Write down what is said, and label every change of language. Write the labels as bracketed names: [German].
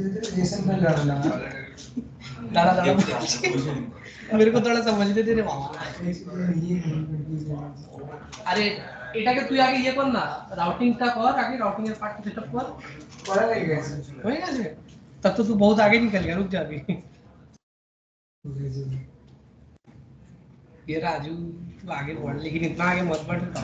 [Hindi] दादा दादा मेरे को थोड़ा समझने दे रे बाबा। [Bangla] अरे এটাকে তুই আগে ইয়ে কর না, রাউটিংটা কর আগে, রাউটিং এর পার্ট সেটআপ কর। করা হয়ে গেছে, হয়ে গেছে। [Hindi] तब तो तू बहुत आगे निकल गया, रुक जा अभी। ये राजू तू आगे बढ़, लेकिन इतना आगे मत बढ़।